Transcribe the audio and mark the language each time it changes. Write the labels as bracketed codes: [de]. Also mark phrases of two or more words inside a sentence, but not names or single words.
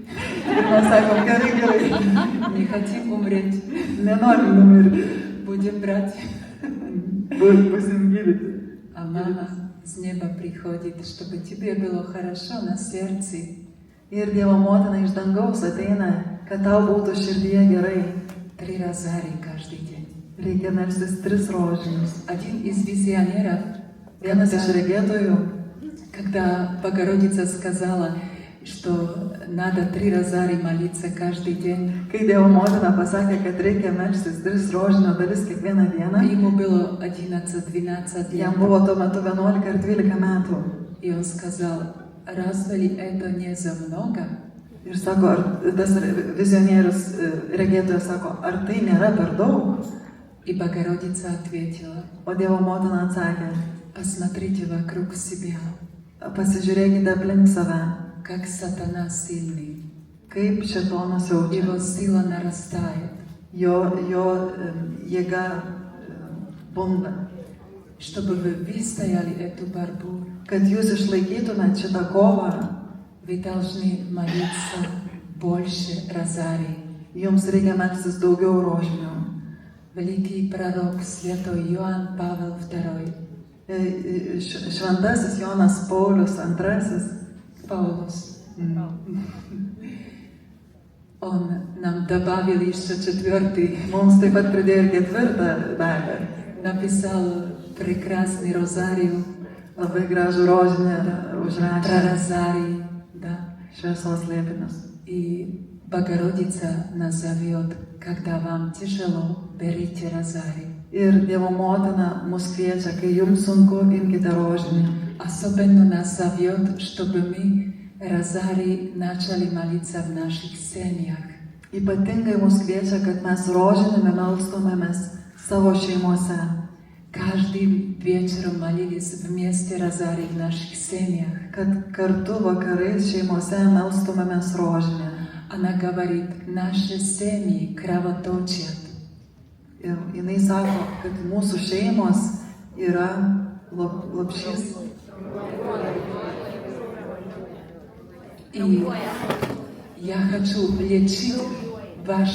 [lt] Mes sakom, gerai. [ru] Не хотим умереть. [lt] Nenorim numirti. [ru] Будем брать. [lt] Būsim gydyti. [ru] А мама с неба приходит, чтобы тебе было хорошо на сердце. [lt] Ir Dievo motina iš dangaus ateina, kad tau būtų širdyje gerai. [ru] 3 розарии каждый день. [lt] Reikia melstis 3 rožinius. [ru] Один из визионеров, [lt] Vienas iš regėtojų, [ru] когда Богородица сказала, что надо 3 розарии молиться каждый день, [lt] kai Dievo motina pasakė, kad reikia melstis 3 rožinio dalis kiekvieną dieną, [ru] ему было 11-12 лет. [lt] jam buvo tuo metu 11 ar 12 metų. [ru] И он сказал, разве ли это не за много? [lt] Ir sako, ar tas vizionierius regėtojas sako, ar tai nėra per daug? [ru] И Богородица ответила, [lt] O Dievo motina atsakė, [ru] посмотрите вокруг себя, [lt] pasižiūrėkite aplink save, [ru] как сатана сильный. [lt] kaip šėtonas jaučia. [ru] Его сила нарастает. [lt] Jo jėga bunda. [ru] Чтобы вы выстояли эту борьбу, [lt] Kad jūs išlaikytumėt šitą kovą, [ru] вы должны молиться больше розарий. [lt] jums reikia melstis daugiau rožinių. [ru] Великий пророк святой Иоанн Павел II, [lt] Šventasis Jonas Paulius II, [ru] Паулус, он нам добавил еще 4, [lt] mums taip pat pridėjo ir 4 dalį. [ru] написал прекрасный розарию, [lt] Labai gražų rožinį [ru] про [lt] užrašė [ru] розарий, да. [lt] šviesos slėpinius. [ru] И Богородица нас зовет, когда вам тяжело, берите розарий. [lt] Ir Dievo motina mus kviečia, kai jums sunku, imkite rožinį. [ru] Особенно нас зовет, чтобы мы розарий начали молиться в наших семьях. [lt] Ypatingai mus kviečia, kad mes rožinėme melstumėmės savo šeimose. [ru] Каждым вечером молились вместе розарий в наших семьях. [lt] Kad kartu vakarais šeimose melstumėmės rožinę. [ru] Она говорит, наши семьи кровоточат. [lt] Ir jinai sako, kad mūsų šeimos yra lopšys. [ru] И я хочу лечить ваши